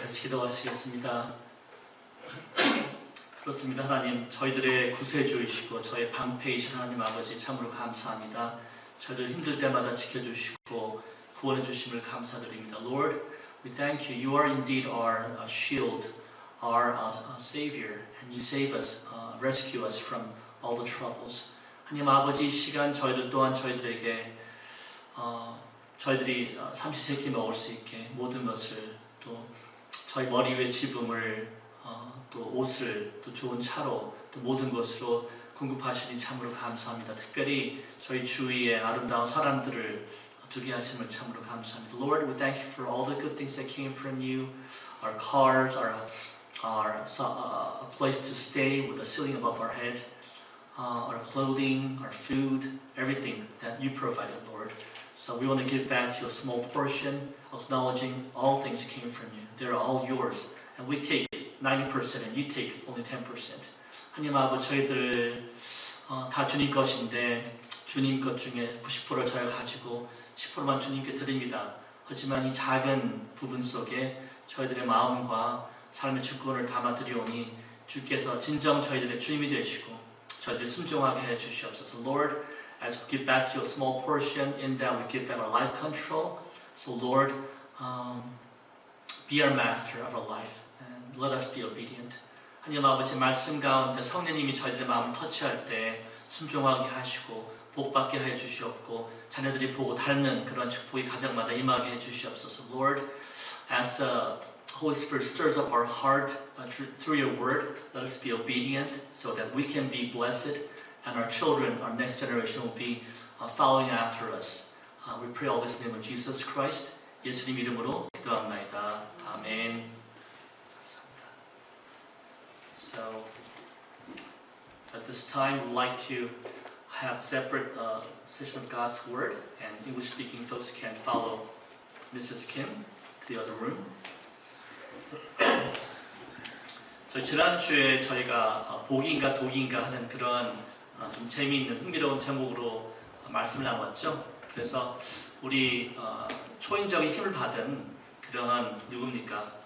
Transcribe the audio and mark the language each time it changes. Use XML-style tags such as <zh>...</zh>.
<ko>같이 기도하시겠습니다. 그렇습니다. 하나님, 저희들의 구세주이시고 저의 방패이신 하나님 아버지 참으로 감사합니다. 저희들 힘들 때마다 지켜주시고 구원해 주심을 감사드립니다.</ko> <en>Lord, we thank you. You are indeed our shield, our savior, and you save us, rescue us from all the troubles.</en> <ko>하나님 아버지, 이 시간 저희들 또한 저희들에게 저희들이 삼시세끼 먹을 수 있게 모든 것을, 또 저희 머리 위에 지붕을, 또 옷을, 또 좋은 차로, 또 모든 것으로 공급하시니 참으로 감사합니다. 특별히 저희 주위에 아름다운 사람들을 두게 하심을 참으로 감사합니다.</ko> <en>Lord, we thank you for all the good things that came from you. Our cars, our a place to stay with a ceiling above our head, our clothing, our food, everything that you provided, Lord. So we want to give back to you a small portion, acknowledging all things came from you. They're all yours, and we take 90% and you take only 10%.</en> <ko>하나님 아버지, 저희들 다 주님 것인데 주님 것 중에 90%를 저희가 가지고 10%만 주님께 드립니다. 하지만 이 작은 부분 속에 저희들의 마음과 삶의 주권을 담아드리오니 주께서 진정 저희들의 주님이 되시고 저희들이 순종하게 해주시옵소서.</ko> <en>Lord, as we give back to you a small portion, in that we give back our life control. So Lord, be our master of our life. Let us be obedient.</en> <ko>하나님 아버지, 말씀 가운데 성령님이 저희들의 마음을 터치할 때 순종하게 하시고 복받게 해 주시옵고 자녀들이 보고 닮는 그런 축복이 가정마다 임하게 해 주시옵소서.</ko> <en>Lord, as the Holy Spirit stirs up our heart through your word, let us be obedient so that we can be blessed and our children, our next generation will be following after us. We pray all this in the name of Jesus Christ.</en> <ko>예수님 이름으로 기도합나이다. 아멘.</ko> <en>So, at this time, we'd like to have a separate session of God's Word, and English-speaking folks can follow Mrs. Kim to the other room.</en> <ko>저희 지난주에 저희가 복인가 독인가 하는 그런 좀 재미있는 흥미로운 제목으로 말씀을 나눴죠. 그래서 우리 초인적인 힘을 받은 그런 누굽니까?</ko>